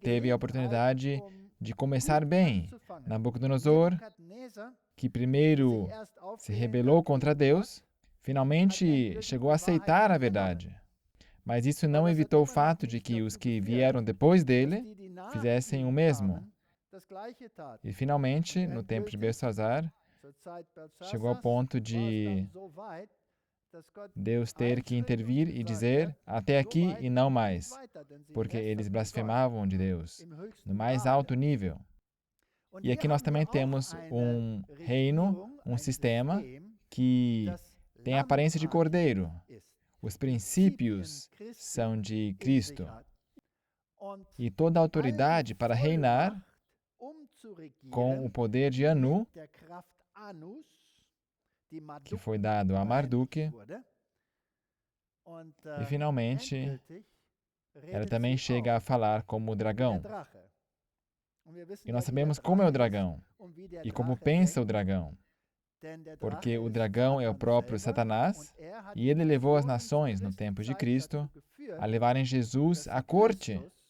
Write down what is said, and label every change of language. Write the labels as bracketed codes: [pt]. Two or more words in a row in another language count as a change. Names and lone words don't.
[pt] teve a [de] Gelegenheit, [pt] oportunidade de começar [de] gut [pt] bem. [de] anzufangen. [pt] Nabucodonosor, [de] Nebukadnezar, [pt] que [de] der sich [pt] primeiro [de] erst [pt] se [de] aufgelehnt [pt] rebelou [de] hat [pt] contra [de] gegen Gott, [pt] Deus, finalmente [de] endgültig [pt] chegou a [de] die Wahrheit [pt] aceitar a [de] angenommen. [pt] verdade. Mas isso [de] Aber [pt] não [de] das hat [pt] evitou o [de] immer noch [pt] fato de [de] nicht [pt] que os [de] dazu [pt] que [de] geführt, [pt] vieram depois [de] dass [pt] dele [de] die, die nach [pt] fizessem o [de] ihm [pt] mesmo. [de] kamen, das Gleiche taten. [pt] E finalmente, [de] Und [pt] no tempo de [de] endgültig, [pt] Belsazar, [de] zur Zeit [pt] chegou ao [de] Belsassars, [pt] ponto [de] war es dann [pt] de [de] so weit, dass Gott [pt] Deus ter que [de] einschritt und [pt] intervir e [de] gesagt [pt] dizer [de] hat, [pt] até [de] so [pt] aqui [de] weit [pt] e não [de] und nicht [pt] mais, [de] weiter, denn sie [pt] porque eles [de] lästerten Gott [pt] blasfemavam de Deus [de] im [pt] no [de] höchsten [pt] mais [de] Grade. [pt] alto nível. [de] Und [pt] E [de] hier [pt] aqui nós [de] haben [pt] também [de] wir auch [pt] temos [de] eine [pt] reino, [de] Regierung, ein [pt] sistema [de] System, [pt] que [de] das [pt] tem a aparência de [de] lammartig [pt] cordeiro. [de] ist, [pt] Os [de] Prinzipien [pt] princípios [de] Christi [pt] são de [de] in sich [pt] Cristo. [de] hat. Und [pt] E toda a [de] all die [pt] autoridade para reinar [de] Vollmacht, zu [pt] com [de] regieren, [pt] o poder de Anu [de] mit der Kraft Anus, [pt] que foi dado a Marduk, e finalmente ela também chega a falar como o dragão. E nós sabemos como é o dragão e como pensa o dragão, porque o dragão é o próprio Satanás e ele levou as nações no tempo de Cristo a levarem Jesus à corte.